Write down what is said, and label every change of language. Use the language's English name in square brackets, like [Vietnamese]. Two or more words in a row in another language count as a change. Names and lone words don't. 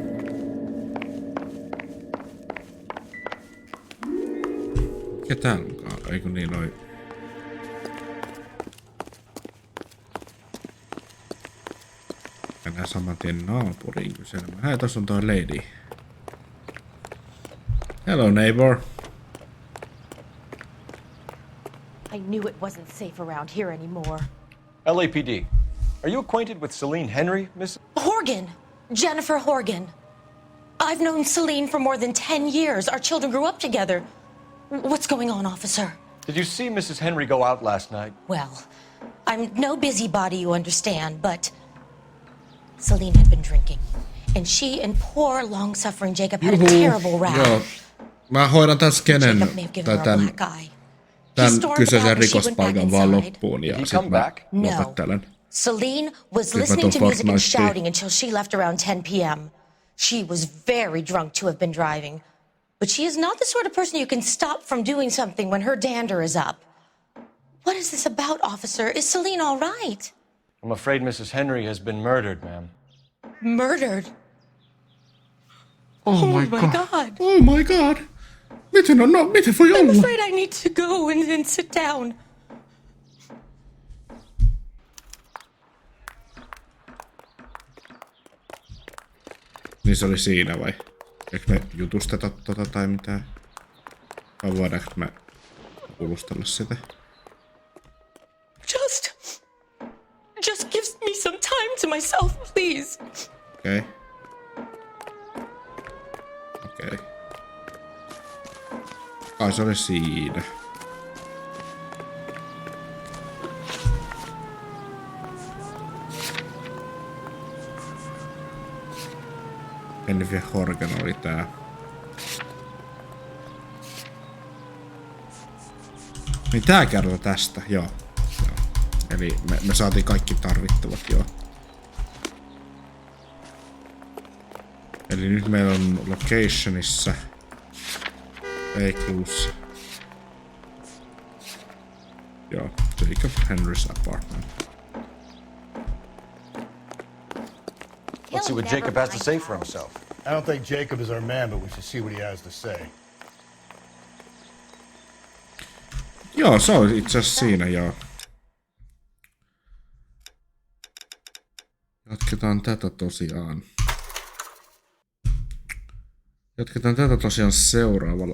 [Finnish] Mikä täällä onkaan? Eikö niin noin? Mennään saman tien naapuriin kyselemään. Hei, tossa on toi lady. [English] Hello, neighbor. I knew it wasn't safe around here anymore. LAPD. Are you acquainted with Celine Henry, Miss? Horgan! Jennifer Horgan. I've known Celine for more than 10 years. Our children grew up together. What's going on, officer? Did you see Mrs. Henry go out last night? Well, I'm no busybody, you understand, but Celine had been drinking. And she and poor, long-suffering Jacob had a terrible row. [Finnish] Joo. Mä hoidan tän skenen, [English] Jacob may have given [Finnish] tai [English] her a black eye. [Finnish] tän kyseisen rikospaikan vaan loppuun ja sit mä [English] No. [Finnish] lopettelen. [English] Celine was [Finnish] Sit mä [English] listening [Finnish] tuun [English] to music and [Finnish] Fortniteen. [English] shouting until she left around 10 p.m. She was very drunk to have been driving. But she is not the sort of person you can stop from doing something when her dander is up. What is this about, officer? Is Celine all right? I'm afraid Mrs. Henry has been murdered, ma'am. Murdered? Oh my god. God. Oh my god. [Finnish] Miten voi [English] I'm [Finnish] olla? [English] afraid I need to go and sit down. [Finnish] Niin se oli siinä vai? Eikö me jutusteta tota tai mitään? Vai voidaanko me kuulustella sitä? [English] Just give me some time to myself, please. [Finnish] Okei. Okei. Kai se oli siinä. Jennifer Horgan oli tää. Niin tää kertoo tästä, joo. Eli me saatiin kaikki tarvittavat, joo. Eli nyt meillä on locationissa Clues. Joo, [English] Jacob Henry's apartment. Let's see what Jacob has to say for himself. I don't think Jacob is our man, but we should see what he has to say. [Finnish] Joo, se on itse asiassa siinä, joo. Jatketaan tätä tosiaan. Seuraavalla.